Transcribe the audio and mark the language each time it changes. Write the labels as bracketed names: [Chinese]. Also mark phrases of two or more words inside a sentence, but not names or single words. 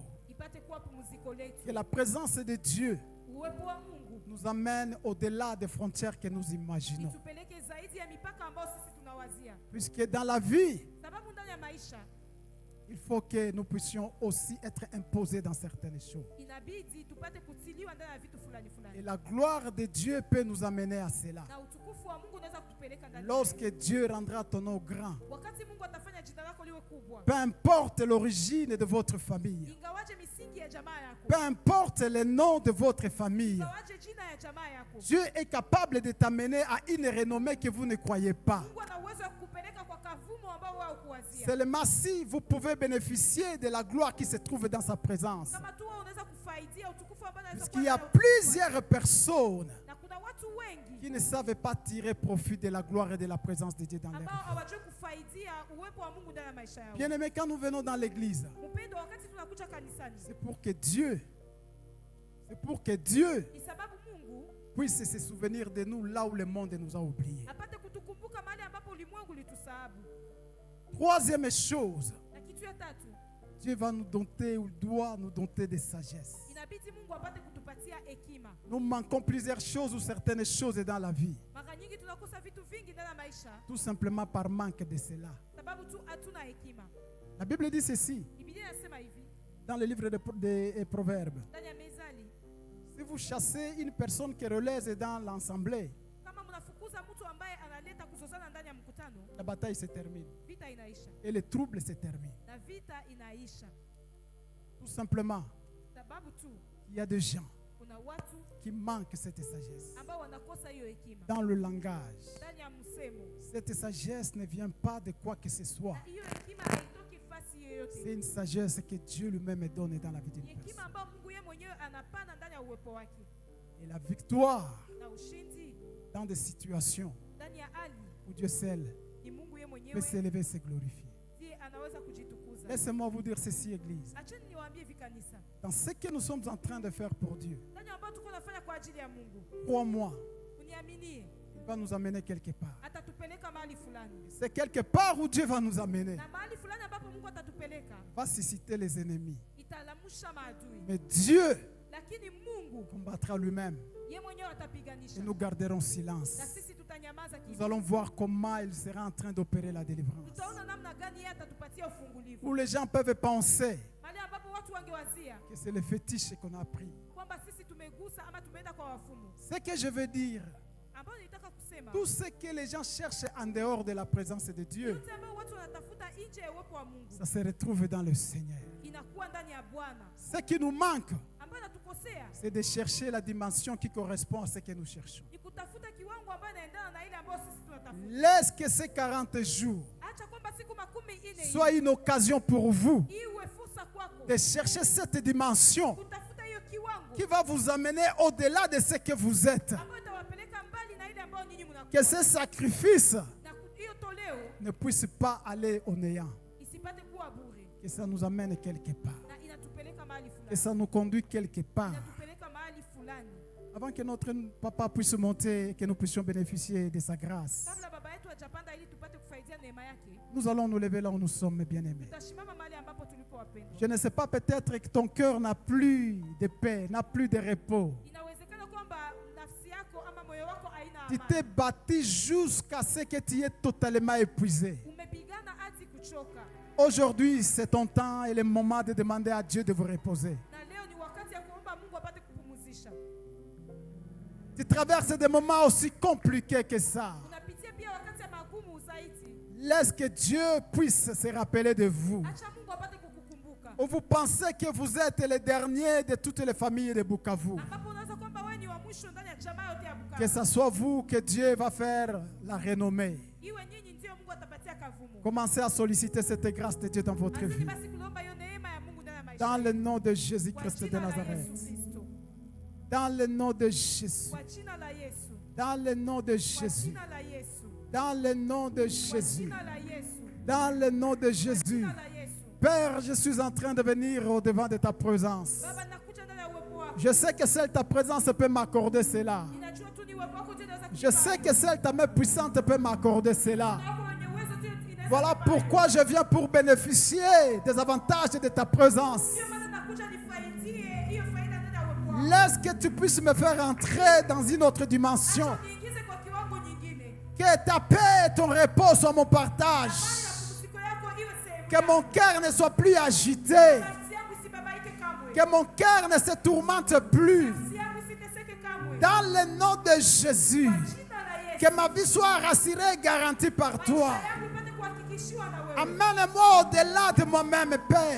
[French] Que la présence de Dieu nous amène au-delà des frontières que nous imaginons. Puisque dans la vie, il faut que nous puissions aussi être imposés dans certaines choses. [Swahili] inabidi tupate kutiliwa ndani ya vitu fulani [French] Et [Swahili] fulani. [French] la gloire de Dieu peut nous amener à cela. [Swahili] Na utukufu wa Mungu unaweza kutupeleka ndani. [French] Lorsque Dieu rendra ton nom grand, [Swahili] Wakati Mungu atafanya jina lako liwe kubwa. [French] peu importe l'origine de votre famille, [Swahili] Ingawaje misingi ya jamaa yako. [French] peu importe le nom de votre famille, [Swahili] Ingawaje jina ya jamaa yako. [French] Dieu est capable de t'amener à une renommée que vous ne croyez pas. [Swahili] Mungu ana uwezo wa kukupeleka kwa kavumo ambao wewe hukuwazia. [French] Seulement si vous pouvez bénéficier de la gloire qui se trouve dans sa présence. [Swahili] Kama tu wewe unaweza kufaidia utukufu ambao unaweza [French] Puisqu'il y a [Swahili] kuwa [French] plusieurs personnes [Swahili] na kuna watu wengi [French] qui ne savent pas tirer profit de la gloire et de la présence de Dieu dans leur [Swahili] ambao [French] vie. [Swahili] hawajui kufaidia uwepo wa Mungu ndani ya maisha yao. [French] Bien-aimés, quand nous venons dans l'église, [Swahili] Mpendo, wakati tunakuja kanisani, [French] c'est pour que Dieu [Swahili] ni sababu Mungu [French] puisse se souvenir de nous là où le monde nous a oubliés. [Swahili] apate kutukumbuka mahali ambapo ulimwengu ulitusahabu. [French] Troisième chose, [Swahili] Na kitu ya tatu, [French] Dieu va nous doter ou doit nous doter de sagesse. [Swahili] inabidi Mungu apate kutupatia hekima. [French] Nous manquons plusieurs choses ou certaines choses dans la vie, [Swahili] Mara nyingi tunakosa vitu vingi ndani ya maisha [French] tout simplement par manque de cela. [Swahili] sababu tu hatuna hekima. [French] La Bible dit ceci [Swahili] Biblia inasema hivi [French] dans le livre des Proverbes. [Swahili] ndani ya Mezali, [French] Si vous chassez une personne querelleuse dans l'assemblée, [Swahili] kama mnafukuza mtu ambaye analeta kuzozana ndani ya mkutano, [French] la bataille se termine [Swahili] vita inaisha [French] et le trouble se termine. [Swahili] na vita inaisha, [French] Tout simplement, [Swahili] sababu tu [French] il y a des gens [Swahili] kuna watu [French] qui manquent cette sagesse. [Swahili] ambao wanakosa hiyo hekima [French] Dans le langage, [Swahili] ndani ya msemo, [French] cette sagesse ne vient pas de quoi que ce soit. [Swahili] na hiyo hekima haitoki fasi [French] C'est [Swahili] yoyote. [French] une sagesse que Dieu lui-même donne dans la vie d'une [Swahili] Ni hekima [French] personne. [Swahili] ambayo Mungu yeye mwenyewe anapana ndani ya uwepo wake, [French] Et la victoire [Swahili] na ushindi [French] dans des situations [Swahili] ndani ya hali [French] où Dieu seul [Swahili] ni Mungu yeye [French] peut [Swahili] mwenyewe [French] s'élever et se glorifier. [Swahili] ndiye anaweza kujitukuza. [French] Laissez-moi vous dire ceci, Église. [Swahili] Acheni niwaambie hivi kanisa, [French] Dans ce que nous sommes en train de faire pour Dieu, [Swahili] ndani ambayo tuko nafanya kwa ajili ya Mungu, [French] crois-moi, [Swahili] uniaminie, [French] il va nous amener quelque part. [Swahili] atatupeleka mahali fulani, [French] C'est quelque part où Dieu va nous amener. [Swahili] na mahali fulani ambapo Mungu atatupeleka [French] Va susciter les ennemis. [Swahili] italamusha maadui, [French] Mais Dieu [Swahili] lakini Mungu [French] combattra lui-même [Swahili] yeye mwenyewe [French] et [Swahili] atapiganisha, [French] nous garderons silence. [Swahili] na sisi tutanyamaza [French] Nous [Swahili] kimya. [French] allons voir comment il sera en train d'opérer la délivrance. [Swahili] Tutaona namna gani yeye atatupatia ufungulivu, [French] Où les gens peuvent penser [Swahili] mahali ambapo watu wangewazia [French] que c'est le fétiche qu'on a pris. [Swahili] kwamba sisi tumegusa ama tumeenda kwa wafumu. [French] Ce que je veux dire, [Swahili] Ambayo nilitaka kusema, [French] tout ce que les gens cherchent en dehors de la présence de Dieu, [Swahili] yote ambayo watu wanatafuta nje ya uwepo wa Mungu [French] ça se retrouve dans le Seigneur. [Swahili] inakuwa ndani ya Bwana. [French] Ce qui nous manque, [Swahili] Ambayo natukosea [French] c'est de chercher la dimension qui correspond à ce que nous cherchons. [Swahili] ni kutafuta kiwango ambayo inaendana na ile ambayo sisi tunatafuta. [French] Laisse que ces 40 jours [Swahili] Acha kwamba siku 40 [French] soient une occasion pour vous [Swahili] iwe fursa kwako [French] de chercher cette dimension [Swahili] kutafuta hiyo kiwango [French] qui va vous amener au-delà de ce que vous êtes. [Swahili] ambayo itawapeleka mbali na ile ambayo nyinyi mnakuwa. [French] Que ce sacrifice [Swahili] Na hiyo toleo [French] ne puisse pas aller au néant. [Swahili] isipate kuwa bure, [French] Que ça nous amène quelque part. [Swahili] na inatupeleka mahali [French] Que [Swahili] fulani, [French] ça nous conduit quelque part. [Swahili] inatupeleka mahali fulani. [French] Avant que notre papa puisse monter, que nous puissions bénéficier de sa grâce. [Swahili] Kabla baba yetu hajapanda ili tupate kufaidia neema yake, [French] Nous allons nous lever là où nous sommes, bien-aimés. [Swahili] tutashimama mahali ambapo tulipo wapendwa. [French] Je ne sais pas, peut-être que ton cœur n'a plus de paix, n'a plus de repos. [Swahili] Inawezekana kwamba nafsi yako ama moyo wako haina [French] Tu t'es [Swahili] amani. [French] battu jusqu'à ce que tu es totalement épuisé. [Swahili] Umepigana hadi kuchoka, [French] Aujourd'hui, c'est ton temps et le moment de demander à Dieu de vous reposer. [Swahili] na leo ni wakati ya kuomba Mungu apate kupumzisha. [French] Tu traverses des moments aussi compliqués que ça. [Swahili] Unapitia pia wakati ya magumu zaidi. [French] Laisse que Dieu puisse se rappeler de vous. [Swahili] Acha Mungu apate kukukumbuka, [French] Ou vous pensez que vous êtes le dernier de toutes les familles de Bukavu. [Swahili] ambapo unaweza kwamba wewe ni wa mwisho ndani ya jamaa yote ya [French] Que [Swahili] Bukavu. [French] ce soit vous que Dieu va faire la renommée. [Swahili] Iwe nyinyi ndio Mungu atapatia kavumu. [French] Commencez à solliciter cette grâce de Dieu dans votre [Swahili] Anzeni [French] vie. [Swahili] basi kuomba hiyo neema ya Mungu ndani ya maisha. [French] Dans le nom de [Swahili] Kwa [French] Jésus-Christ de [Swahili] jina la [French] Nazareth. [Swahili] Yesu Kristo. [French] Dans le nom de Jésus. [Swahili] Kwa jina la Yesu. [French] Dans le nom de [Swahili] Kwa [French] Jésus. [Swahili] jina la Yesu. [French] Dans le nom de [Swahili] Kwa [French] Jésus. [Swahili] jina la Yesu. [French] Dans le nom de Jésus. [Swahili] Jina la Yesu. [French] Père, je suis en train de venir au devant de ta présence. [Swahili] Baba, nakuja ndani ya uwepo wako. [French] Je sais que seule ta présence peut m'accorder cela. [Swahili] Ninajua tu ni uwepo wako ndio unaweza [French] Je sais que seule ta main puissante peut m'accorder cela. [Swahili] wako wenye uwezo tu inaweza [French] Voilà [Swahili] kufanya. [French] pourquoi je viens pour bénéficier des avantages de ta présence. [Swahili] Ndio maana nakuja nifaidie hiyo faida ndani ya uwepo wako. [French] Laisse que tu puisses me faire entrer dans une autre dimension. [Swahili] Acha niingize kwa kiwango nyingine. [French] Que ta paix et ton repos soient mon partage. [Swahili] Amani na pumziko yako iwe sehemu [French] Que mon cœur ne soit plus agité. Que mon cœur ne se tourmente plus. Dans le nom de Jésus. Que ma vie soit rassurée et garantie par toi. Amène-moi au-delà de moi-même, Père.